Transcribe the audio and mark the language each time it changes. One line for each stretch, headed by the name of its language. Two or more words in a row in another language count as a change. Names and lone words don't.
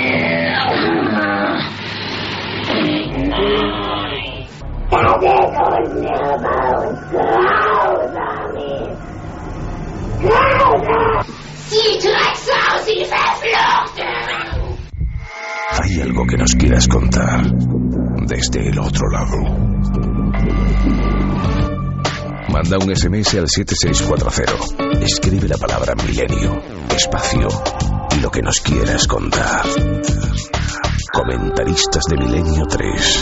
German: Nein. Das ist unnahbar und grausam ist. Grausam! Sie Drecksau, sie Verfluchte!
Spanish: Hay algo que nos quieras contar desde el otro lado. Manda un SMS al 7640. Escribe la palabra milenio, espacio y lo que nos quieras contar. Comentaristas de Milenio 3.